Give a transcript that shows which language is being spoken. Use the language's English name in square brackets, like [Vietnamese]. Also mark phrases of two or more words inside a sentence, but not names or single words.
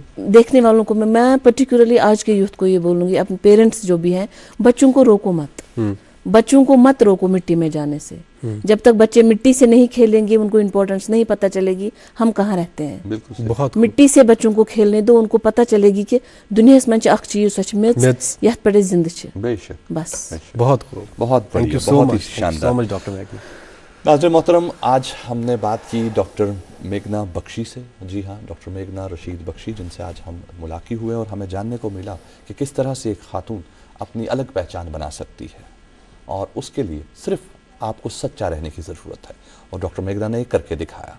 [Hindi] देखने वालों को मैं पर्टिकुलरली आज के यूथ को ये बोलूंगी, अपने पेरेंट्स जो भी हैं, बच्चों को रोको मत। बच्चों को मत रोको मिट्टी में जाने से। जब तक बच्चे मिट्टी से नहीं खेलेंगे, उनको इम्पोर्टेंस नहीं पता चलेगी हम कहाँ रहते हैं। बिल्कुल सही। बहुत मिट्टी से बच्चों को खेलने दो, उनको पता चलेगी कि दुनिया में [Kashmiri] अख चीज सच [English] Myths. [Kashmiri] मिथ्स यथ पे जिंद छ। [Hindi] बेशक बस बहुत खूब। बहुत [English] thank you [Hindi] बढ़िया, सो बहुत ही मच, शानदार। [English] so much डॉक्टर मैकी। [Hindi] नाज़रीन मोहतरम, आज हमने बात की डॉक्टर मेघना बख्शी से। जी हाँ, डॉक्टर मेघना रशीद बख्शी, जिनसे आज हम मुलाकी हुए और हमें जानने को मिला कि किस तरह से एक खातून अपनी अलग पहचान बना सकती है, और उसके लिए सिर्फ आपको सच्चा रहने की ज़रूरत है, और डॉक्टर मेघना ने ये करके दिखाया।